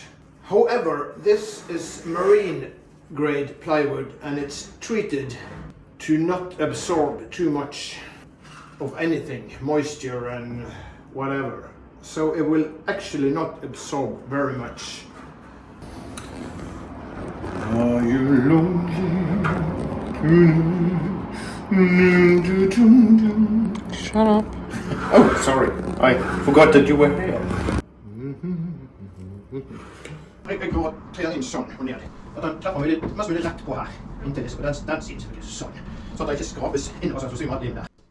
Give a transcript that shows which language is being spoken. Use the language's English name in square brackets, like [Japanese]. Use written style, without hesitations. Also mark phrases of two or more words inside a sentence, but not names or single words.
[English] However, this is marine grade plywood and it's treated to not absorb too much of anything, moisture and whatever, so it will actually not absorb very much. Are you lonely? Shut up. Oh, sorry. I forgot that you were here. [Norwegian] Jeg går til den inn sånn og ned. At den treffer meg mest mulig rett på her. Inntil det, den siden selvfølgelig sånn. Så at det ikke skrapes inn og sånn, så synger man inn der.